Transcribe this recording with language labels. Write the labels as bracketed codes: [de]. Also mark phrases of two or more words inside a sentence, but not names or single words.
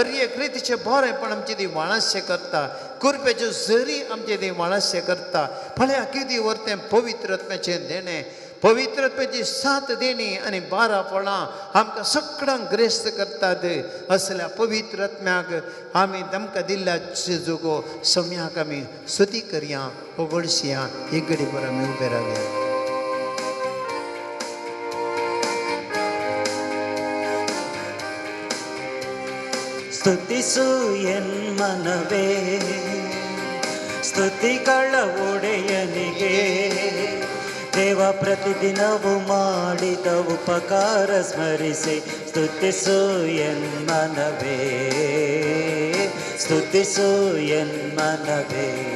[kok] एक रितीचें बरेंपण आमचे ती वाळाशें करता कुरपेच्यो झरी आमचे ती वाळाशें करता फाल्यां कितें व्हरतें पवित्रात्म्याचें देणें पवित्रात्म्याची 7 देणी आनी 12 फळां आमकां सगळ्यांक ग्रेस्त करतात असल्या पवित्रात्म्याक आमी आमकां दिल्ल्या जेजूगो सम्याक आमी स्तुती करया ओगडशया एक घडी भर आमी उबे रावया [kn] ಸ್ತುತಿಸು ಎನ್ಮನವೇ ಸ್ತುತಿಗಳ ಒಡೆಯನಿಗೆ ದೇವ ಪ್ರತಿದಿನವೂ ಮಾಡಿದ ಉಪಕಾರ ಸ್ಮರಿಸಿ ಸ್ತುತಿಸು ಎನ್ಮನವೇ ಸ್ತುತಿಸು ಎನ್ಮನವೇ